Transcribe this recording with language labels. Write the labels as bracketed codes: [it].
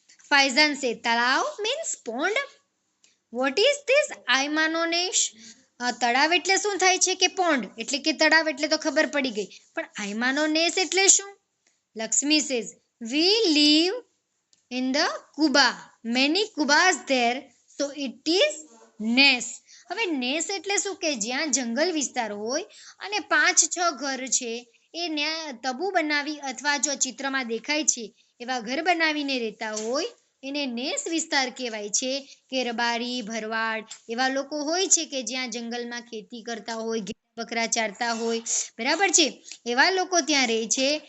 [en] Faizan says talav means pond. What is this I mean nes? [gu] તળાવ એટલે શું થાય છે? કે પોન્ડ. એટલે કે તળાવ એટલે તો ખબર પડી ગઈ, પણ આઈ માનો નેસ એટલે શું? [en] Laxmi says we live in the Kuba. Many Kubas there, so it is nes. [gu] હવે નેસ એટલે શું? કે જ્યાં જંગલ વિસ્તાર હોય અને 5-6 ઘર છે એ તબુ બનાવી, અથવા જો ચિત્રમાં દેખાય છે એવા ઘર બનાવીને રહેતા હોય એને નેસ વિસ્તાર કહેવાય છે. કે રબારી, ભરવાડ એવા લોકો હોય છે કે જ્યાં જંગલમાં ખેતી કરતા હોય, બકરા ચારતા હોય, બરાબર છે, એવા લોકો ત્યાં રહે છે.